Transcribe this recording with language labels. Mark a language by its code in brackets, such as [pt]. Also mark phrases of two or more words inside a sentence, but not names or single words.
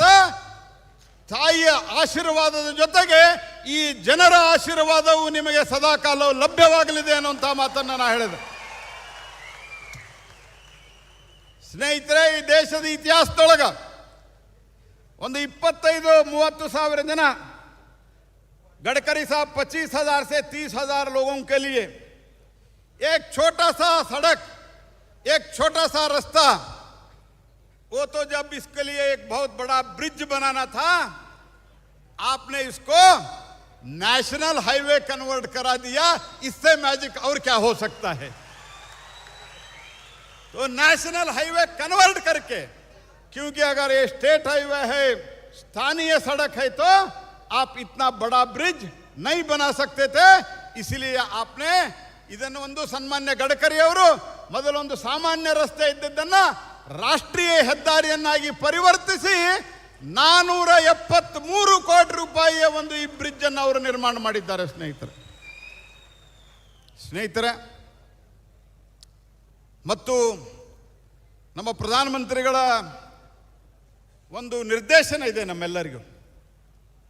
[kn] ತಾಯಿಯ ಆಶೀರ್ವಾದದ ಜೊತೆಗೆ ಈ ಜನರ ಆಶೀರ್ವಾದವು ನಿಮಗೆ ಸದಾಕಾಲ ಲಭ್ಯವಾಗಲಿದೆ ಅನ್ನುವಂಥ ಮಾತನ್ನು ನಾನು ಹೇಳಿದೆ. ಸ್ನೇಹಿತರೆ, ಈ ದೇಶದ ಇತಿಹಾಸದೊಳಗ ಒಂದು 25-30 ಸಾವಿರ ಜನ, [hi] गडकरी साहब 25,000 से 30,000 लोगों के लिए एक छोटा सा सड़क, एक छोटा सा रास्ता, वो तो जब इसके लिए एक बहुत बड़ा ब्रिज बनाना था, आपने इसको [en] National Highway convert [hi] करा दिया. इससे मैजिक और क्या हो सकता है? तो [en] National Highway convert [hi] करके, क्योंकि अगर ये [en] State Highway [hi] है, स्थानीय सड़क है, तो आप इतना बड़ा ब्रिज नहीं बना सकते थे. इसीलिए आपने [kn] ಇದನ್ನು ಒಂದು ಸನ್ಮಾನ್ಯ ಗಡ್ಕರಿ ಅವರು ಮೊದಲೊಂದು ಸಾಮಾನ್ಯ ರಸ್ತೆ ಇದ್ದದ್ದನ್ನು ರಾಷ್ಟ್ರೀಯ ಹೆದ್ದಾರಿಯನ್ನಾಗಿ ಪರಿವರ್ತಿಸಿ 473 ಕೋಟಿ ರೂಪಾಯಿಯ ಒಂದು ಈ ಬ್ರಿಡ್ಜ್ ಅನ್ನು ಅವರು ನಿರ್ಮಾಣ ಮಾಡಿದ್ದಾರೆ. ಸ್ನೇಹಿತರೆ, ಮತ್ತು ನಮ್ಮ ಪ್ರಧಾನಮಂತ್ರಿಗಳ ಒಂದು ನಿರ್ದೇಶನ ಇದೆ ನಮ್ಮೆಲ್ಲರಿಗೂ.